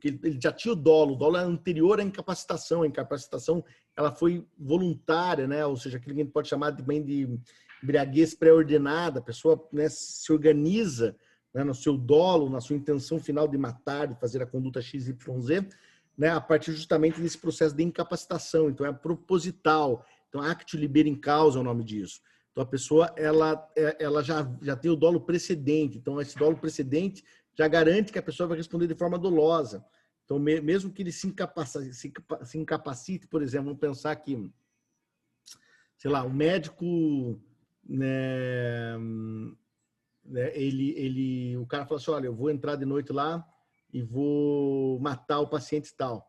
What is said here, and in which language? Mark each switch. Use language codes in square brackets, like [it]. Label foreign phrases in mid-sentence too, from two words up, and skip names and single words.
[pt] Porque ele já tinha o dolo é anterior à incapacitação. A incapacitação ela foi voluntária, né? Ou seja, aquilo que a gente pode chamar também de embriaguez pré-ordenada. A pessoa, né, se organiza, né, no seu dolo, na sua intenção final de matar, de fazer a conduta XYZ, né, a partir justamente desse processo de incapacitação. Então, é proposital. Então, [la] actio liberi in causa [pt] é o nome disso. Então, a pessoa ela já tem o dolo precedente. Então, esse dolo precedente já garante que a pessoa vai responder de forma dolosa. Então, mesmo que ele se incapacite, por exemplo, vamos pensar que, sei lá, o médico, né, o cara fala assim, olha, eu vou entrar de noite lá e vou matar o paciente tal.